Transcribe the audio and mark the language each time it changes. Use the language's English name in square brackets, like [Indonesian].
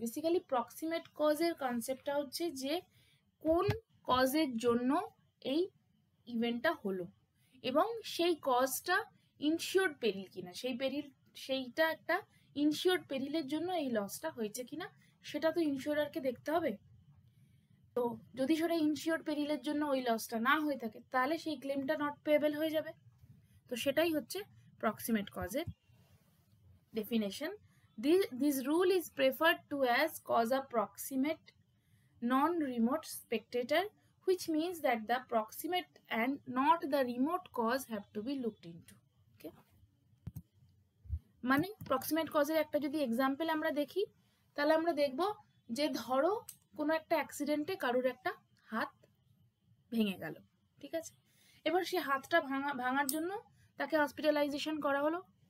[Bangla] Basically proximate কজের কনসেপ্টটা হচ্ছে যে কোন কজের জন্য এই ইভেন্টটা হলো এবং সেই কজটা ইনশিওর্ড পেরিল কিনা, সেইটা একটা ইনশিওর্ড পেরিলের জন্য এই লসটা হয়েছে কিনা সেটা তো ইনশিওরারকে দেখতে হবে। তো যদি সেটা ইনশিওর্ড পেরিলের জন্য ওই লসটা না হয়ে থাকে তাহলে সেই ক্লেমটা নট পেয়েবল হয়ে যাবে। তো সেটাই হচ্ছে proximate কজের [English] definition, this rule is referred to as cause approximate non-remote spectator, which means that the proximate and not the remote cause have to be looked into. [Bangla] Okay, মানে প্রক্সিমেট কজের একটা যদি example আমরা দেখি, তাহলে আমরা দেখব যে ধরো কোনো একটা অ্যাক্সিডেন্টে কারোর একটা হাত ভেঙে গেল, ঠিক আছে, এবার সে হাতটা ভাঙার জন্য তাকে হসপিটালাইজেশন করা হলো।